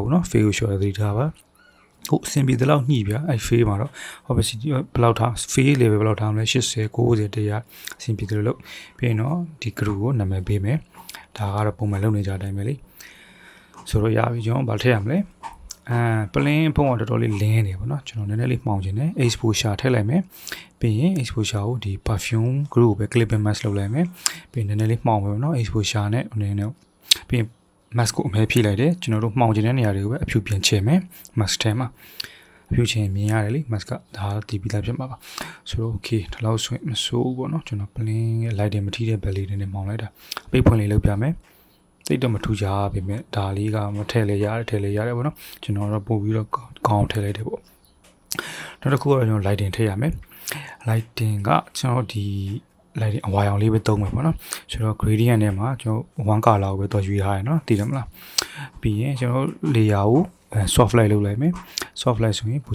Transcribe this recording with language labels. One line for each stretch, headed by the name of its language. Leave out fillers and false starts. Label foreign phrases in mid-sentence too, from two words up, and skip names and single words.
Burmese: ဘူးနော် fade ကို short သတိထားပါဟုတ်အဆင်ပြေတဲ့လောက်ညှိပြအဲ့ fade မှာတော့ opacity ဘယ်လောက်ထား
English: fade level
Burmese: ဘယ်လောက်ထားမလဲ80 90 100အဆင်ပြေတယ် လို့ပြီးရင်တော့ဒီ group ကိုနာမည်ပေးမယ်ဒါကတော့ပုံမှန်လုပ်နေကြတဲ့အတိုင်းပဲလေဆိုတော့ရပြီကျွန်တော်ဗာထည့်ရမလဲပလင်းဖုံးကတော်တော်လေးလင်းနေပါတော့ကျွန်တော်နည်းနည်းလေးမှောင်ခြင်းနဲ့ exposure ထည့်လိုက်မယ်ပြီးရင် exposure ကိုဒီ
English: perfume group
Burmese: ကိုပဲ
English: clip and mask
Burmese: လုပ်လိုက်မယ်ပြီးရင်နည်းနည်းလေးမှောင်မယ်နော် exposure နဲ့နည်းနည်းပြီးရင် mask ကိုအမဲဖြည့်လိုက်တယ်ကျွန်တော်တို့မှောင်ခြင်းတဲ့နေရာတွေကိုပဲအဖြူပြင်ချင်မယ် mask ထဲမှာအဖြူချင်းမြင်ရတယ်လေ mask ကဒါတီးပြီးသားဖြစ်မှာပါဆိုတော့ okay ဒီလောက်ဆိုရင်မဆိုးဘူးပေါ့နော်ကျွန်တော်ပလင်းရဲ့ light တွေမထိတဲ့ belly တွေနဲ့မှောင်လိုက်တာအပိတ်ဖွင့်လေးလုပ်ပြမယ်တိတ်တော့မထူကြပါပဲဒါလေးကမထည့်လေရတယ်ပေါ့နော်ကျွန်တော်တော့ပို့ပြီးတော့ကောင်းထည့်လိုက်တယ်ပေါ့နောက်တစ်ခုကတော့ကျွန်တော် lighting ထည့်ရမယ် lighting ကကျွန်တော်ဒီ lighting အဝါရောင်လေးပဲသုံးမယ်ပေါ့နော်ဆိုတော့ gradient ထဲမှာကျွန်တော်1 color ကိုပဲတော့ယူထားရနော်သိတယ်မလားပြီးရင်ကျွန်တော် layer ကို
English: soft light
Burmese: လုပ်လိုက်မယ်
English: soft light
Burmese: ဆိုရင်ပူကြ